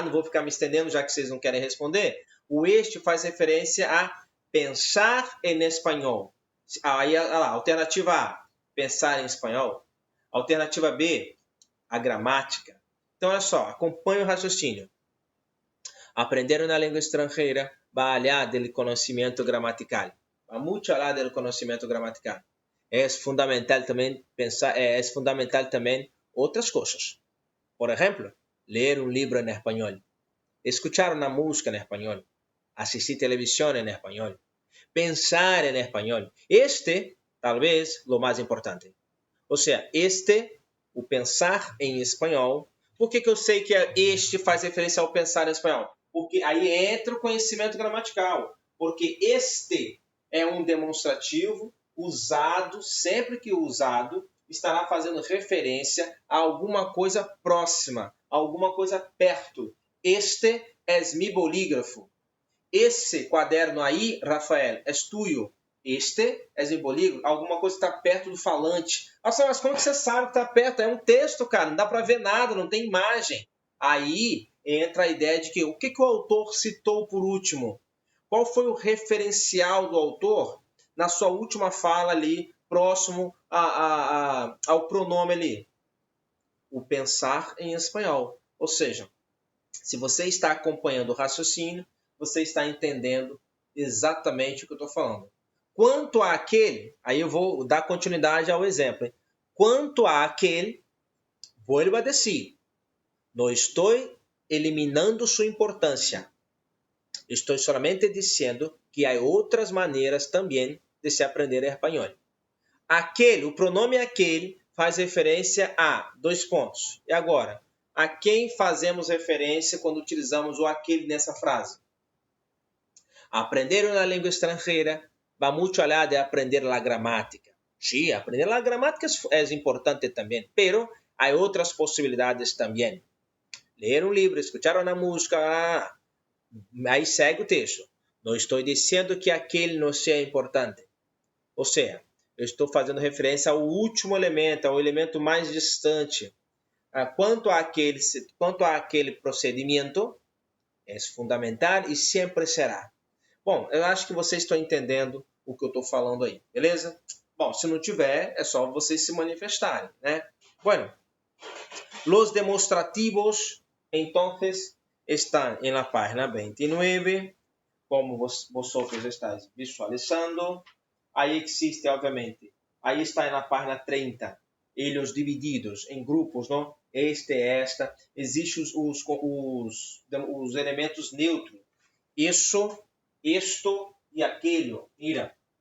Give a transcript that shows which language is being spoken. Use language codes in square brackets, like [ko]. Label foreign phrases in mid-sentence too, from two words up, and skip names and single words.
[pt] Não vou ficar me estendendo, já que vocês não querem responder. O este faz referência a pensar em espanhol. Aí, olha lá, alternativa A, pensar em espanhol. Alternativa B, a gramática. Então, olha só, acompanhe o raciocínio. Aprender uma língua estrangeira [es] va allá del conocimiento gramatical. Va mucho allá del conocimiento gramatical. Es fundamental también pensar, es fundamental también otras cosas. Por ejemplo, leer un libro en español, escuchar una música en español, asistir televisión en español, pensar en español. Este, tal vez, lo más importante. [pt] Ou seja, o pensar em espanhol. Por que eu sei que este faz referência ao pensar em espanhol? Porque aí entra o conhecimento gramatical. Porque este é um demonstrativo usado, sempre que usado, estará fazendo referência a alguma coisa próxima, a alguma coisa perto. [es] Este es mi bolígrafo. [pt] Esse quaderno aí, Rafael, é tuyo. [es] Este é mi bolígrafo. [pt] Alguma coisa está perto do falante. Nossa, mas como que você sabe que está perto? É um texto, cara. Não dá para ver nada, não tem imagem. Aí entra a ideia de que o que o autor citou por último? Qual foi o referencial do autor na sua última fala ali, próximo ao pronome ali? O pensar em espanhol. Ou seja, se você está acompanhando o raciocínio, você está entendendo exatamente o que eu estou falando. Quanto a aquele, aí eu vou dar continuidade ao exemplo. Hein? Quanto a aquele, [es] vuelvo a decir, [pt] não estou eliminando sua importância. Estou somente dizendo que há outras maneiras também de se aprender espanhol. Aquele, o pronome aquele, faz referência a dois pontos. E agora, a quem fazemos referência quando utilizamos o aquele nessa frase? Aprender uma língua estrangeira [es] va mucho allá de aprender la gramática. Sí, aprender la gramática es importante también, pero hay otras posibilidades también. Leer un libro, escuchar una música, [pt] aí segue o texto. Não estou dizendo que aquele não seja importante. Ou seja, eu estou fazendo referência ao último elemento, ao elemento mais distante. Quanto a aquele procedimento, é fundamental e sempre será. Bom, eu acho que vocês estão entendendo o que eu estou falando aí, beleza? Bom, se não tiver, é só vocês se manifestarem, né? [es] Bueno, los demonstrativos, entonces, están en la página 29, como vosotros estáis visualizando. [pt] Aí existe, obviamente, aí está na página 30, eles divididos em grupos, não? Esta. Existem os elementos neutros. Isso, isto e aquele. Mira.